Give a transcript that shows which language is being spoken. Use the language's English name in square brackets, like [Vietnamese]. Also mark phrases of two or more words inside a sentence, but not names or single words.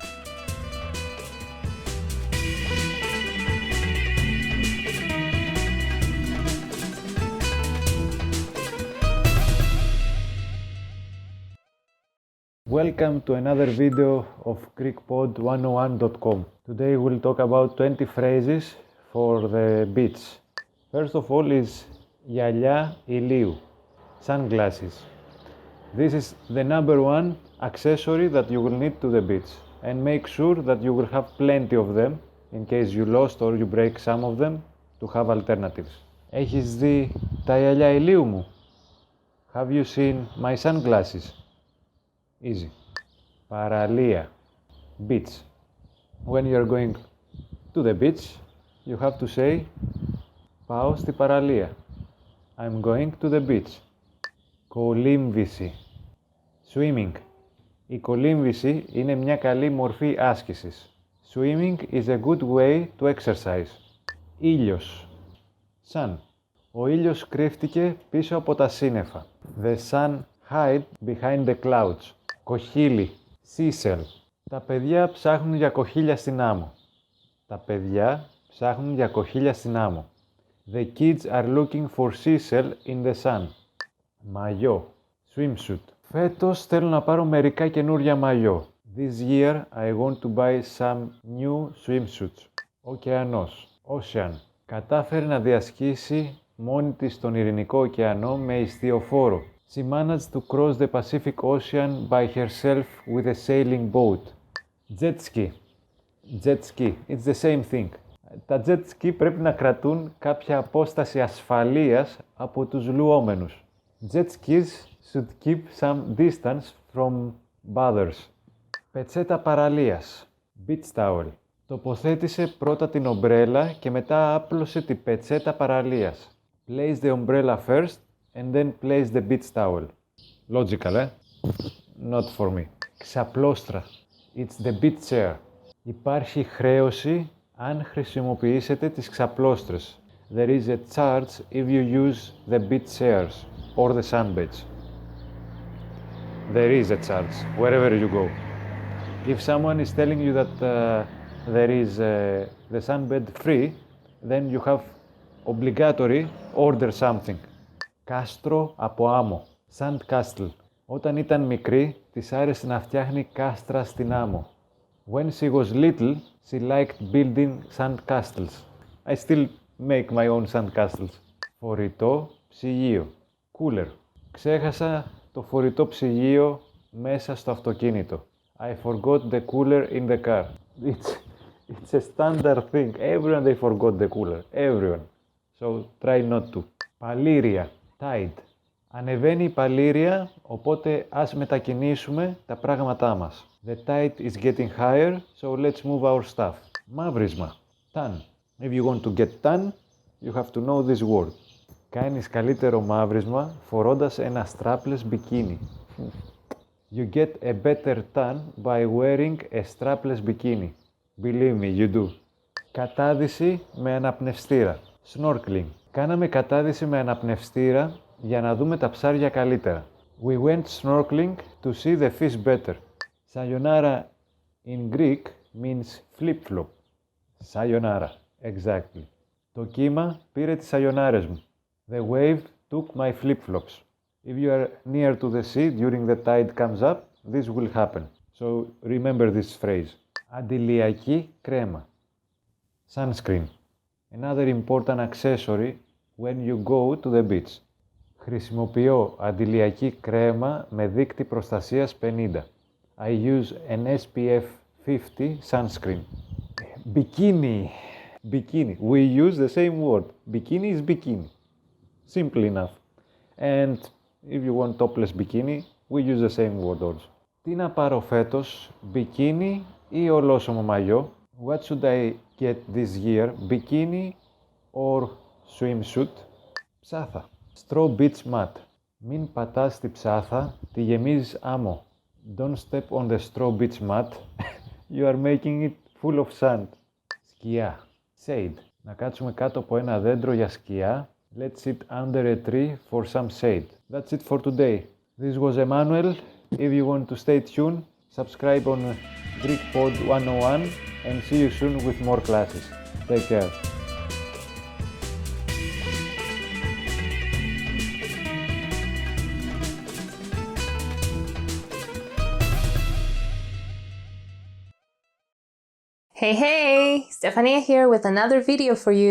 [English] Welcome to another video of greekpod101.com. Today we'll talk about 20 phrases for the beach. First of all is [Greek] γυαλιά ηλίου, [English] sunglasses. This is the number one accessory that you will need to the beach. And make sure that you will have plenty of them in case you lost or you break some of them to have alternatives. [Greek] Έχεις δει τα γυαλιά ηλίου μου? [English] Have you seen my sunglasses? Easy. Παραλία. Beach. When you are going to the beach, you have to say [Greek] πάω στη παραλία. [English] I'm going to the beach. [Greek] Κολύμβηση. Swimming. Η κολύμβηση είναι μια καλή μορφή άσκησης. [English] Swimming is a good way to exercise. [Greek] Ήλιος. Sun. Ο ήλιος κρύφτηκε πίσω από τα σύννεφα. [English] The sun hid behind the clouds. [Greek] Κοχύλι. Seashell. Τα παιδιά ψάχνουν για κοχύλια στην άμμο. Τα παιδιά ψάχνουν για κοχύλια στην άμμο. [English] The kids are looking for seashell in the sun. [Greek] Μαγιό. Swimsuit. Φέτος θέλω να πάρω μερικά καινούρια μαγιό. [English] This year I want to buy some new swimsuits. [Greek] Ωκεανός. Ocean. Κατάφερε να διασχίσει μόνη της τον Ειρηνικό ωκεανό με ιστιοφόρο. [English] She managed to cross the Pacific Ocean by herself with a sailing boat. Jet ski. Jet ski. It's the same thing. [Greek] Τα [English] jet ski [Greek] πρέπει να κρατούν κάποια απόσταση ασφαλείας από τους λουόμενους. [English] Jet skis should keep some distance from others. [Greek] Πετσέτα παραλίας. [English] Beach towel. [Greek] Τοποθέτησε πρώτα την ομπρέλα και μετά άπλωσε την πετσέτα παραλίας. [English] Place the umbrella first and then place the beach towel. Logical, Not for me. Ξαπλώστρα. It's the beach chair. [Greek] Υπάρχει χρέωση αν χρησιμοποιήσετε τις ξαπλώστρες. [English] There is a charge if you use the beach chairs or the sunbeds. There is a charge wherever you go. If someone is telling you that there is the sunbed free, then you have obligatory order something. [Greek] Κάστρο από άμμο. [English] Sand castle. [Greek] Όταν ήταν μικρή, της άρεσε να φτιάχνει κάστρα στην άμμο. [English] When she was little, she liked building sand castles. I still make my own sand castles. [Greek] Φορητό ψυγείο. Cooler. Ξέχασα το φορητό ψυγείο μέσα στο αυτοκίνητο. [English] I forgot the cooler in the car. It's a standard thing. Everyone they forgot the cooler. Everyone. So try not to. [Greek] Παλήρια. Tide. Ανεβαίνει η παλήρια, οπότε ας μετακινήσουμε τα πράγματά μας. [English] The tide is getting higher, so let's move our stuff. [Greek] Μαύρισμα. Tan. [English] If you want to get tan, you have to know this word. [Greek] Κάνεις καλύτερο μαύρισμα φορώντας ένα [English] strapless bikini. You get a better tan by wearing a strapless bikini. Believe me, you do. [Greek] Κατάδυση με αναπνευστήρα. [English] Snorkeling. [Greek] Κάναμε κατάδυση με αναπνευστήρα για να δούμε τα ψάρια καλύτερα. [English] We went snorkeling to see the fish better. Sayonara in Greek means flip-flop. Sayonara, exactly. [Greek] Το κύμα πήρε τις σαγιονάρες μου. [English] The wave took my flip-flops. If you are near to the sea during the tide comes up, this will happen. So remember this phrase. [Greek] Αντιλιακή κρέμα. [English] Sunscreen. Another important accessory when you go to the beach. [Greek] Χρησιμοποιώ αντιλιακή κρέμα με δείκτη προστασίας 50. [English] I use an SPF 50 sunscreen. Bikini. Bikini. We use the same word. Bikini is bikini. Simple enough. And if you want topless bikini, we use the same word also. [Greek] Τι να πάρω φέτος, bikini ή ολόσωμο μαγιό? [English] What should I get this year, bikini or swimsuit? Ψάθα. Straw beach mat. [Greek] Μην πατάς τη ψάθα, τη γεμίζεις άμμο. [English] Don't step on the straw beach mat. You are making it full of sand. [Greek] Σκιά. Shade. Να κάτσουμε κάτω από ένα δέντρο για σκιά. [English] Let's sit under a tree for some shade. That's it for today. This was Emmanuel. If you want to stay tuned, subscribe on Greek Pod 101 and see you soon with more classes. Take care. Hey, Stefania here with another video for you.